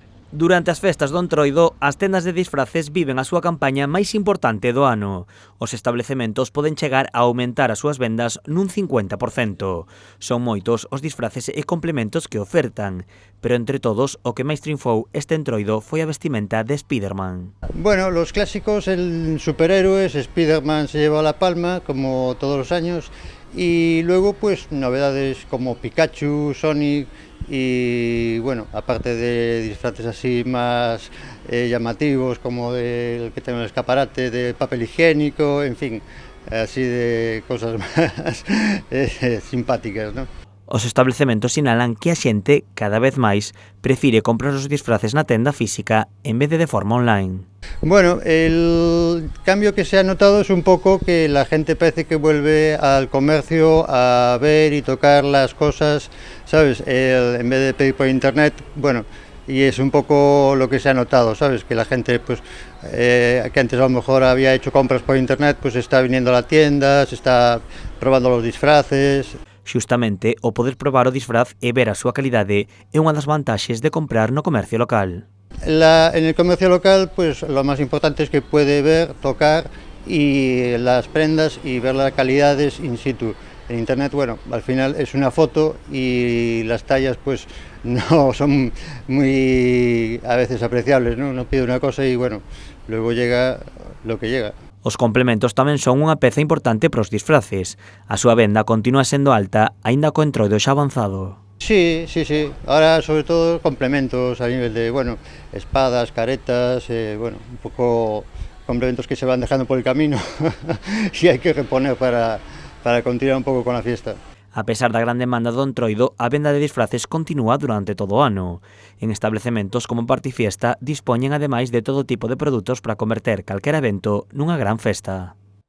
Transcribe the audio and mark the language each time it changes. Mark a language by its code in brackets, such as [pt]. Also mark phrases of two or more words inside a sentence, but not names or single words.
[gl] Durante as festas do Entroido, as tendas de disfraces viven a súa campaña máis importante do ano. Os establecementos poden chegar a aumentar as súas vendas nun 50%. Son moitos os disfraces e complementos que ofertan, pero entre todos o que máis triunfou este Entroido foi a vestimenta de Spiderman. [es] Bueno, los clásicos, el superhéroes, Spiderman se lleva la palma, como todos los años, y luego pues novedades como Pikachu, Sonic, y bueno, aparte de disfraces así más llamativos como el que tengo en el escaparate de papel higiénico, en fin, así de cosas más simpáticas, ¿no? [gl] Os establecementos sinalan que a xente, cada vez máis, prefire comprar os disfraces na tenda física en vez de forma online. [es] Bueno, el cambio que se ha notado es un poco que la gente parece que vuelve al comercio a ver y tocar las cosas, ¿sabes? En vez de pedir por internet, bueno, y es un poco lo que se ha notado, ¿sabes? Que la gente, pues, que antes a lo mejor había hecho compras por internet, pues está viniendo a la tienda, se está probando los disfraces. [gl] Xustamente, o poder probar o disfraz e ver a súa calidade é unha das vantaxes de comprar no comercio local. [es] En el comercio local, pues lo más importante es que puede ver, tocar y las prendas y ver las calidades [la] in situ. [es] En internet, bueno, al final es una foto y las tallas pues no son muy a veces apreciables, ¿no? Uno pide una cosa y bueno, luego llega lo que llega. [gl] Os complementos tamén son unha peza importante para os disfraces. A súa venda continúa sendo alta, aínda co Entroido xa avanzado. [es] Sí. Ahora sobre todo complementos a nivel de, bueno, espadas, caretas, bueno, un poco complementos que se van dejando por el camino y hay que reponer para continuar un poco con la fiesta. [gl] A pesar da gran demanda do Entroido, a venda de disfraces continúa durante todo o ano. En establecementos como Partifiesta dispoñen ademais de todo tipo de produtos para converter calquera evento nunha gran festa.